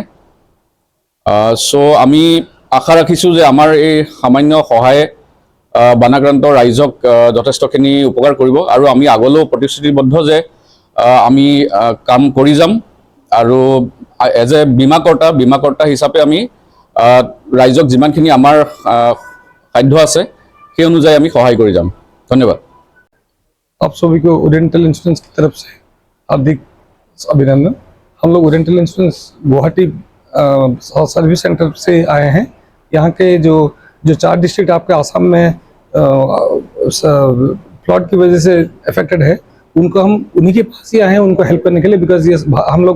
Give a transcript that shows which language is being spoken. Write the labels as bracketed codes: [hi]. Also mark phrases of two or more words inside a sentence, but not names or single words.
[as] চ' আমি আশা ৰাখিছোঁ যে আমাৰ এই সামান্য সহায়ে বানাক্ৰান্ত ৰাইজক যথেষ্টখিনি উপকাৰ কৰিব আৰু আমি আগলৈও প্ৰতিশ্ৰুতিবদ্ধ যে আমি কাম কৰি যাম আৰু [en] as a [as] বীমাকৰ্তা হিচাপে আমি ৰাইজক যিমানখিনি আমাৰ সাধ্য আছে সেই অনুযায়ী আমি সহায় কৰি যাম। ধন্যবাদ। [hi] आप सभी को ओरिएंटल इंश्योरेंस की तरफ से हार्दिक अभिनंदन। हम लोग ओरिएंटल इंश्योरेंस गुवाहाटी सर्विस सेंटर से आए हैं। यहाँ के जो 4 डिस्ट्रिक्ट आपके आसाम में फ्लड की वजह से अफेक्टेड है, उनको हम उन्हीं के पास ही आए हैं उनको हेल्प करने के लिए, बिकॉज ये हम लोग